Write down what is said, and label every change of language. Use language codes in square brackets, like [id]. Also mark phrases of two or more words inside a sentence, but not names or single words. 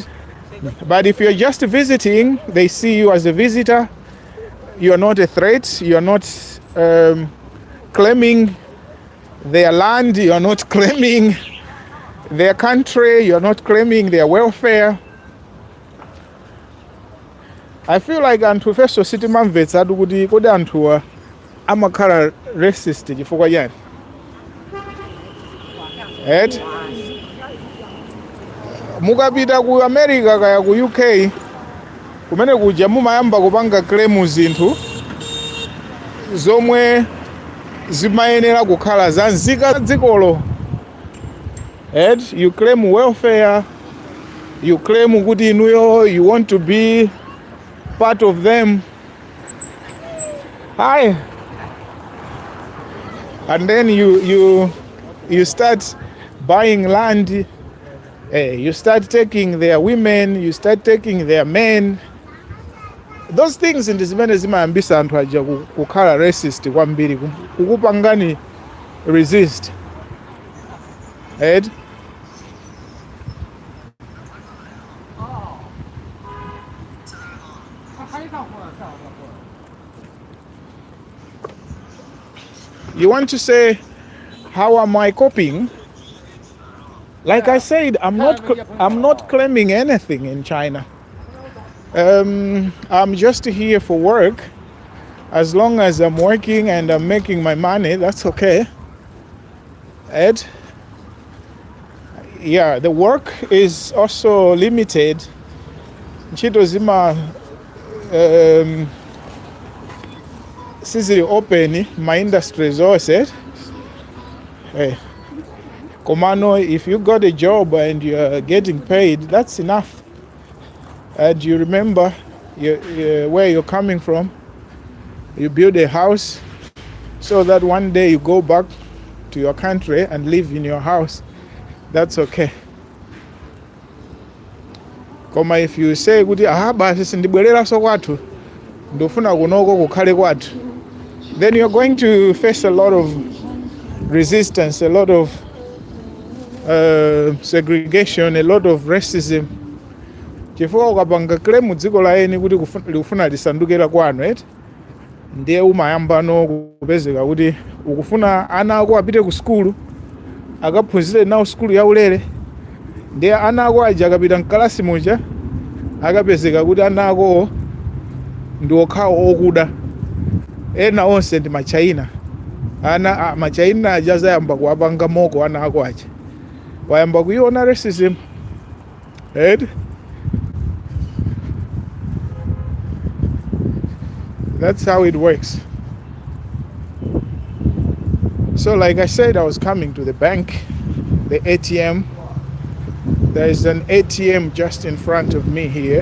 [en] But if you're just visiting, they see you as a visitor. You're not a threat. You're not claiming their land. You're not claiming their country. You're not claiming their welfare. I feel like [ny] anthu feso sitimamvetsa kuti kodi anthuwa amakhala racist chifukwa chani. [en] Right? [ny] Mukapita ku America kaya ku UK kumene kuja mumayamba kupanga claim zinthu zomwe zimayenera kukhala za nzika dzikolo. [en] Right? You claim welfare, you claim [ny] kuti inuyo [en] you want to be part of them. Hi. And then you start buying land. You start taking their women, you start taking their men. Those things in [ny] zimene zimayambisa anthu aja kukhala racist kwambiri, kukupangani resist. [en] Right? You want to say, how am I coping? Like I said, I'm not claiming anything in China. I'm just here for work. As long as I'm working and I'm making my money, that's okay. Ed? Yeah, the work is also limited. [ny] Ntchito zima sizili [en] open my industries also. Hey. Komano, if you got a job and you're getting paid, that's enough. And you remember where you're coming from. You build a house so that one day you go back to your country and live in your house. That's okay. [ny] Koma [en] if you say [ny] kuti basi sindibwerera so kwathu ndofuna kunoko kukhale kwathu, [en] then you're going to face a lot of resistance, a lot of segregation, a lot of racism. [ny] Chifukwa ukapanga claim dziko la eni kuti likufuna lisandukira kwanu, right? Ndiye umayamba no kupezeka kuti ukufuna ana ako apite ku skulu akaphunzire nawo skulu yaulere, ndiye ana ako aja akapita mkalasi muja akapezeka kuti ana ako ndi okhawo okuda, ena onse ndi machina. Ana machina aja azayamba kuwapanga moko ana ako aja, wayamba kuiona racism, right? [en] That's how it works. So like I said, I was coming to the bank, the ATM. There is an ATM just in front of me here.